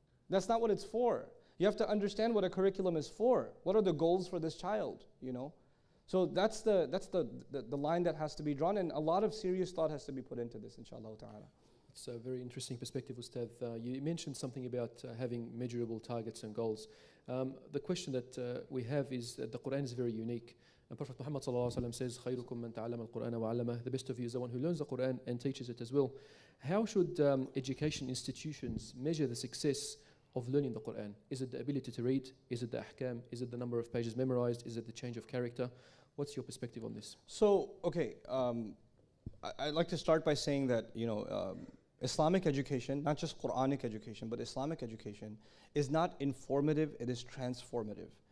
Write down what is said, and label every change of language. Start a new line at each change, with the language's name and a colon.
English: That's not what it's for. You have to understand what a curriculum is for. What are the goals for this child, you know? So that's the line that has to be drawn, and a lot of serious thought has to be put into this, inshallah ta'ala. It's a very interesting perspective, Ustadh. You mentioned something about having measurable targets and goals. The question that we have is that the Quran is very unique. And Prophet Muhammad says,
Arabic: خَيْرُكُمْ مَنْ تَعَلَّمَ الْقُرْآنَ وَعَلَّمَهُ.
English: The best of you is the one who learns the Quran and teaches it as well. How should education institutions measure the success of learning the Quran? Is it the ability to read? Is it the ahkam? Is it the number of pages memorized? Is it the change of character? What's your perspective on this? So, okay, I'd like to start by saying that, Islamic education, not just Quranic education, but Islamic education is not informative, it is transformative.